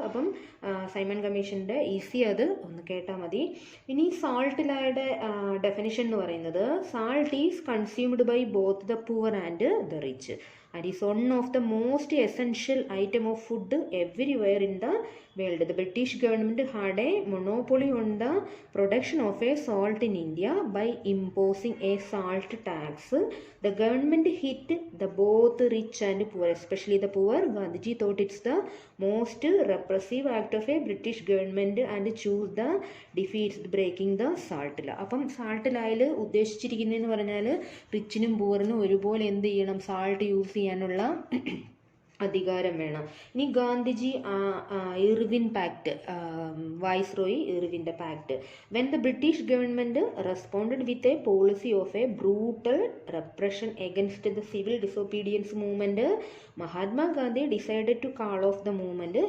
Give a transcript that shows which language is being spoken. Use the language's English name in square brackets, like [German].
[Malayalam] അപ്പം സൈമൺ കമ്മീഷൻ്റെ ഈസി അത് ഒന്ന് കേട്ടാൽ മതി. ഇനി സാൾട്ട് ലായുടെ ഡെഫിനിഷൻ എന്ന് പറയുന്നത് [English] Salt is consumed by both the poor and the rich and is one of the most essential item of food everywhere in the world. The British government had a monopoly on the production of a salt in India by imposing a salt tax. The government hit the both rich and poor, especially the poor. Gandhiji thought it's the most repressive act of a British government and chose the defeats breaking the salt law. [Malayalam] അപ്പം salt ലായിൽ ഉദ്ദേശിച്ചിരിക്കുന്നതെന്ന് പറഞ്ഞാൽ റിച്ചിനും പൂവറിനും ഒരുപോലെ എന്ത് ചെയ്യണം, salt use ചെയ്യാനുള്ള അധികാരം വേണം. ഇനി Gandhiji Irwin pact, viceroy ഇർവിൻ്റെ pact. [English] When the British government responded with a policy of a brutal repression against the civil disobedience movement, Mahatma Gandhi decided to call off the movement.